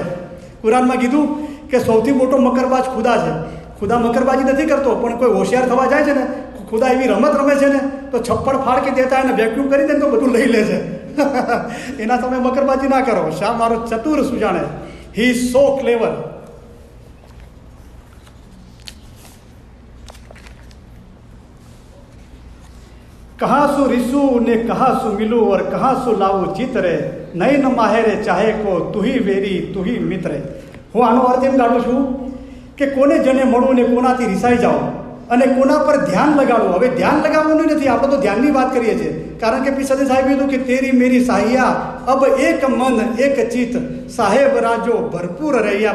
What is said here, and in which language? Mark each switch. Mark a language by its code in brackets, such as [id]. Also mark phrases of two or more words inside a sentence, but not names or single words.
[gu] કુરાનમાં કીધું કે સૌથી મોટો મકરબાજ ખુદા છે. ખુદા મકરબાજી નથી કરતો, પણ કોઈ હોશિયાર થવા જાય છે ને, ખુદા એવી રમત રમે છે ને, તો [hi] छप्पड़ फाड़की [gu] દેતા એને વેક્યુમ કરી દે ને તો બધું લઈ લે છે. એના તમે મકરબાજી ના કરો. શા મારો ચતુર સુજાણે, [en] He is so clever. [hi] कहाँ सु रिसू ने कहाँ सु मिलू और कहाँ सु लाऊ जीत रे, नयन माहेरे चाहे को तू ही वैरी तू ही मित्र. [gu] હું આનો અર્થ એમ કાઢું છું કે કોને જને મળવું ને કોનાથી રિસાઈ જાઓ અને કોના પર ધ્યાન લગાડવું. હવે ધ્યાન લગાવવાનું નથી, આપણે તો ધ્યાનની વાત કરીએ છીએ. કારણ કે પીર સાહેબ કીધું કે [hi] तेरी मेरी साहिया अब एक मन एक चित साहेब राजो भरपूर रह्या.